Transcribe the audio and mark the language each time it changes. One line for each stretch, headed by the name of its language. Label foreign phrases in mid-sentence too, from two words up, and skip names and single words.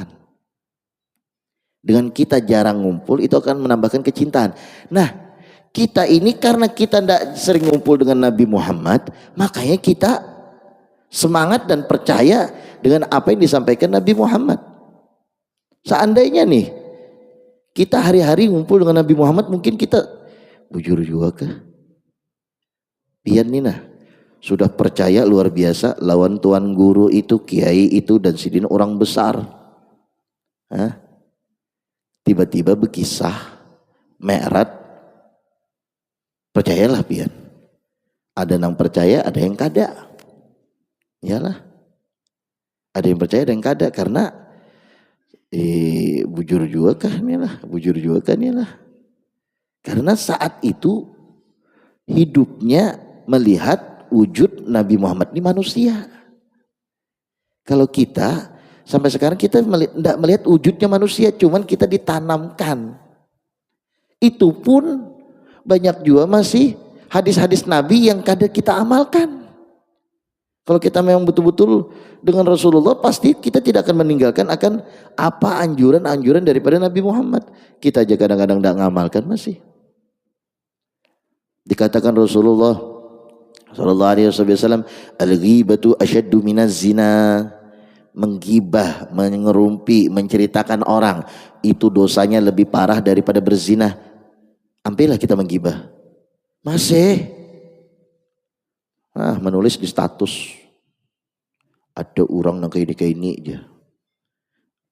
Indonesian: Dengan kita jarang ngumpul itu akan menambahkan kecintaan. Nah, kita ini karena kita tidak sering ngumpul dengan Nabi Muhammad, makanya kita semangat dan percaya dengan apa yang disampaikan Nabi Muhammad. Seandainya nih kita hari-hari ngumpul dengan Nabi Muhammad,
Banjar: mungkin kita bujur juga kah? Pian nih nah, sudah percaya luar biasa lawan tuan guru itu, kiai itu dan sidin orang besar. Hah?
Indonesian: Tiba-tiba berkisah Mi'raj.
Banjar: Percayalah pian. Ada yang percaya, ada yang kada. Iyalah. Ada yang percaya, ada yang kada, karena bujur juga kan lah.
Indonesian: Karena saat itu hidupnya melihat wujud Nabi Muhammad ini manusia. Kalau kita sampai sekarang kita tidak melihat wujudnya manusia, cuman kita ditanamkan. Itu pun banyak juga masih hadis-hadis Nabi yang kadang kita amalkan. Kalau kita memang betul-betul dengan Rasulullah, pasti kita tidak akan meninggalkan akan apa anjuran-anjuran daripada Nabi Muhammad. Kita aja kadang-kadang tidak ngamalkan masih. Dikatakan Rasulullah
Arabic: صلى الله عليه وسلم الغيبة أشد من الزنا.
Indonesian: Menggibah, mengerumpi, menceritakan orang itu dosanya lebih parah daripada berzina. Ampilah kita menggibah. Masih menulis di status ada orang yang kayak ini aja.